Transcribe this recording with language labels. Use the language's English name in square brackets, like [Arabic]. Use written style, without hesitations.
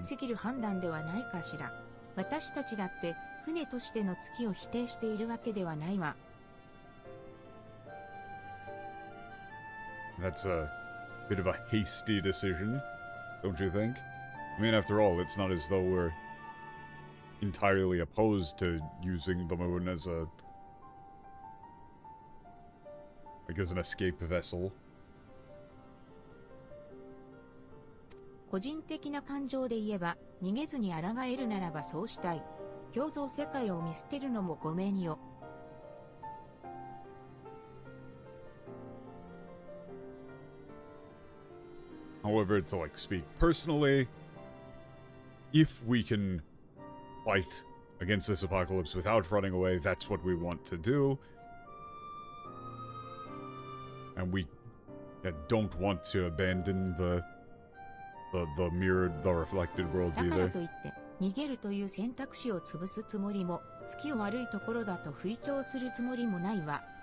[Japanese] すぎる判断ではないかしら。私たちだって船としての月を否定しているわけではないわ。 [English] That's a bit of a hasty decision, don't you think? I mean, after all, it's not as though we're entirely opposed to using the moon as a... like, as an escape vessel. [Japanese] 個人的な感情で言えば、逃げずに抗えるならばそうしたい。共造世界を見捨てるのもごめんよ。 [English] However, to, like, speak personally, if we can fight against this apocalypse without running away, that's what we want to do. And we don't want to abandon the mirrored, the reflected worlds [Japanese] だから [English] either. [Japanese] といって、逃げるという選択肢を潰すつもりも、月を悪いところだと吹聴するつもりもないわ。